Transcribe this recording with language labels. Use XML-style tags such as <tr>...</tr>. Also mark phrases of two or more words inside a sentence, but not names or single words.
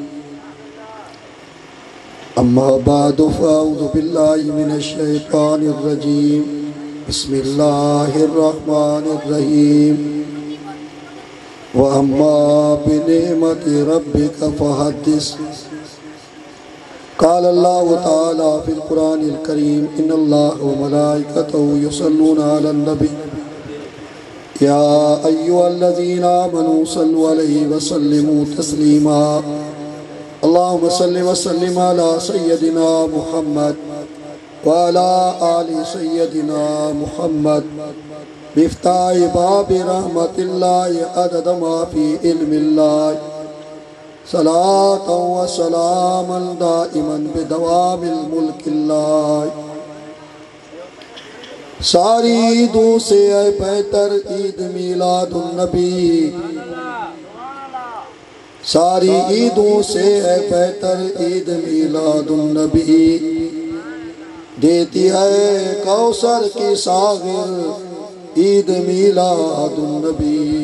<ar>أما بعد فأعوذ بالله من الشيطان الرجيم. بسم الله الرحمن الرحيم. وأما بنعمة ربك فحدث. قال الله تعالى في القرآن الكريم إن الله وملائكته يصلون على النبي يا أيها الذين آمنوا صلوا عليه وسلموا تسليما. اللهم صل وسلم على سيدنا محمد وعلى آل سيدنا محمد مفتاح باب رحمة الله عدد ما في علم الله صلاة وسلاما دائما بدوام ملك الله.</ar> <ur>ساری عیدوں سے بہتر عید میلاد النبی، ساری عیدوں سے بہتر عید میلاد النبی. دیتی ہے کوثر کی ساغر عید میلاد النبی.</ur>